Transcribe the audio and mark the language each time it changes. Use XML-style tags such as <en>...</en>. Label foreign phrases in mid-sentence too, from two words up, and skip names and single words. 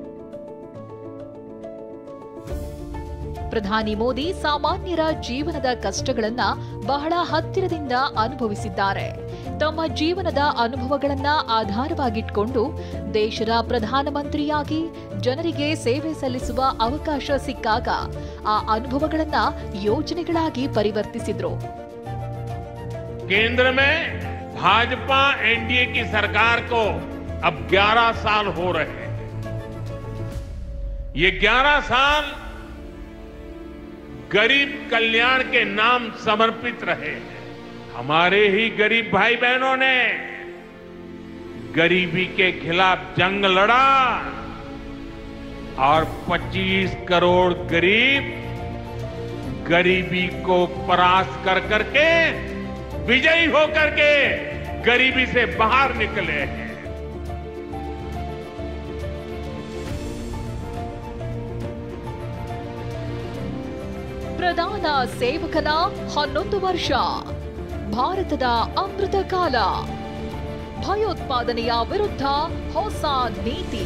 <kn>ಪ್ರಧಾನಿ ಮೋದಿ ಸಾಮಾನ್ಯರ ಜೀವನದ ಕಷ್ಟಗಳನ್ನ ಬಹಳ ಹತ್ತಿರದಿಂದ ಅನುಭವಿಸಿದ್ದಾರೆ. ತಮ್ಮ ಜೀವನದ ಅನುಭವಗಳನ್ನ ಆಧಾರವಾಗಿಟ್ಕೊಂಡು ದೇಶದ ಪ್ರಧಾನಮಂತ್ರಿಯಾಗಿ ಜನರಿಗೆ ಸೇವೆ ಸಲ್ಲಿಸುವ ಅವಕಾಶ ಸಿಕ್ಕಾಗ ಆ ಅನುಭವಗಳನ್ನ ಯೋಜನೆಗಳಾಗಿ ಪರಿವರ್ತಿಸಿದ್ರು.</kn> <hi>केंद्र में भाजपा एनडीए की सरकार को अब 11 साल हो रहे हैं। ये 11 साल गरीब कल्याण के नाम समर्पित रहे हैं। हमारे ही गरीब भाई बहनों ने गरीबी के खिलाफ जंग लड़ा और 25 करोड़ गरीब गरीबी को परास्त कर करके विजयी होकर के गरीबी से बाहर निकले हैं।</hi> <kn>ಪ್ರಧಾನ ಸೇವಕನ 11 ವರ್ಷ, ಭಾರತದ ಅಮೃತ ಕಾಲ, ಭಯೋತ್ಪಾದನೆಯ ವಿರುದ್ಧ ಹೊಸ ನೀತಿ.</kn>